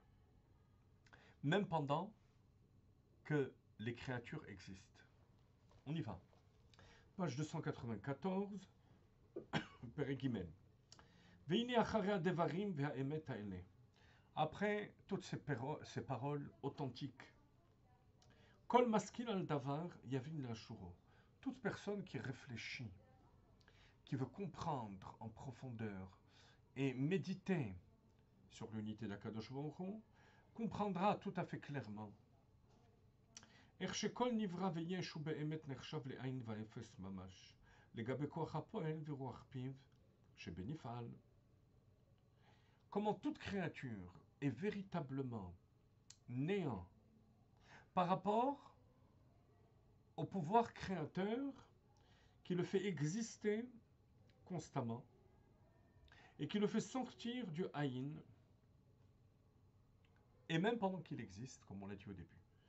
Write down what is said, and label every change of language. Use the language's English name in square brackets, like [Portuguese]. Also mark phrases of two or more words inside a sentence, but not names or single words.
[French] Même pendant que les créatures existent. On y va. Page 294, Perek Gimel. Après toutes ces paroles authentiques, [Hebrew] כל משכיל על דבר יבין לאשורו. [French] Toute personne qui réfléchit, qui veut comprendre en profondeur et méditer sur l'unité d' [Hebrew] הקדוש ברוך הוא, [French] comprendra tout à fait clairement. [Hebrew] איך שכל נברא ויש הוא באמת נחשב לאין ואפס ממש. לגבי כח הפועל ורוח פיו שבנפעל. [French] Comment toute créature est véritablement néant par rapport au pouvoir créateur qui le fait exister constamment et qui le fait sortir du Aïn, et même pendant qu'il existe, comme on l'a dit au début.